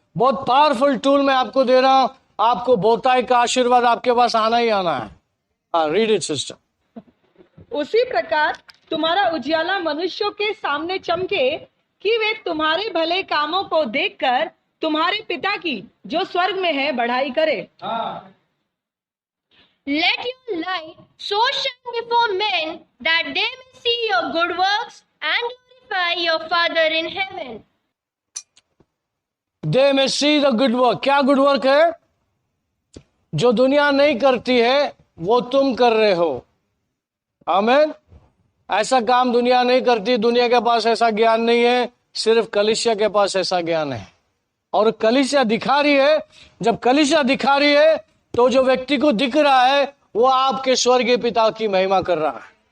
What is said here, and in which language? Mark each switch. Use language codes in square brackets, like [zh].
[hi] बहुत powerful tool मैं आपको दे रहा हूं। आपको बहुतायत का आशीर्वाद आपके पास आना ही आना है। [en] हाँ, read it sister. [hi] उसी प्रकार तुम्हारा उजियाला मनुष्यों के सामने चमके, कि वे तुम्हारे भले कामों को देखकर तुम्हारे पिता की जो स्वर्ग में है बढ़ाई करे। [en] Let your light so shine before men that they may see your good works and glorify your Father in heaven. They may see the good work. [hi] क्या गुड वर्क है? जो दुनिया नहीं करती है वो तुम कर रहे हो। आमीन। ऐसा काम दुनिया नहीं करती। दुनिया के पास ऐसा ज्ञान नहीं है, सिर्फ कलीसिया के पास ऐसा ज्ञान है। और कलीसिया दिखा रही है। जब कलीसिया दिखा रही है तो जो व्यक्ति को दिख रहा है वो आपके स्वर्गीय पिता की महिमा कर रहा है।